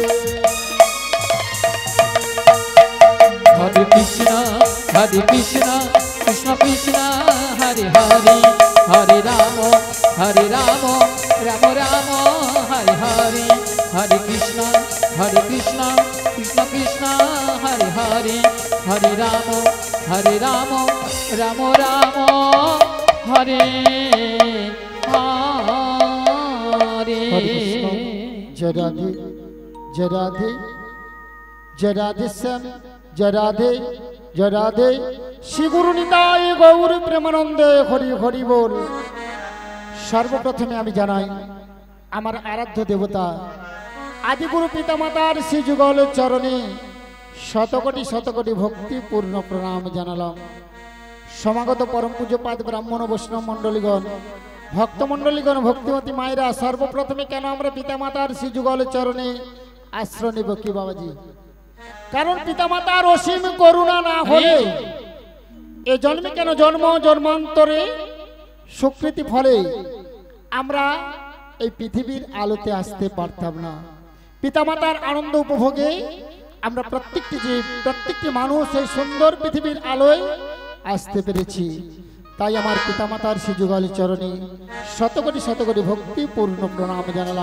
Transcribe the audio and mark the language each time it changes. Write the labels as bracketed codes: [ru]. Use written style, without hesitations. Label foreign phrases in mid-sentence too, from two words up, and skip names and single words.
[sa] হরে কৃষ্ণ কৃষ্ণ কৃষ্ণ হরে হরে হরে রাম রাম রাম হরে হরে হরে কৃষ্ণ কৃষ্ণ কৃষ্ণ হরে হরে হরে রাম রাম রাম হরে হরে [bn] জয় রাধে জয় রাধে জয় রাধে শ্যাম জয় রাধে জয় রাধে শ্রী গুরু নিতাই গৌর প্রেমানন্দে হরি হরি বোল। সর্বপ্রথমে আমি জানাই আমার আরাধ্য দেবতা আদিগুরু পিতামাতার শ্রী যুগল চরণে শতকোটি শতকোটি ভক্তিপূর্ণ প্রণাম জানালাম। সমাগত পরম পূজ্যপাদ ব্রাহ্মণ বৈষ্ণব মণ্ডলীগণ ভক্তমণ্ডলীগণ ভক্তিমতী মায়েরা সর্বপ্রথমে কেন আমরা পিতামাতার শ্রী যুগল চরণে আশ্রয় নেব কি বাবাজি কারণ পিতামাতার অসীম করুণা না হলে এ জন্মে কেন জন্ম জন্মান্তরে স্বীকৃতি ফলে আমরা এই পৃথিবীর আলোতে আসতে পারতাম না। পিতামাতার আনন্দ উপভোগে আমরা প্রত্যেকটি মানুষ এই সুন্দর পৃথিবীর আলোয় আসতে পেরেছি। তাই আমার পিতামাতার শ্রী যুগল চরণে শতকোটি শতকোটি ভক্তিপূর্ণ প্রণাম জানালাম।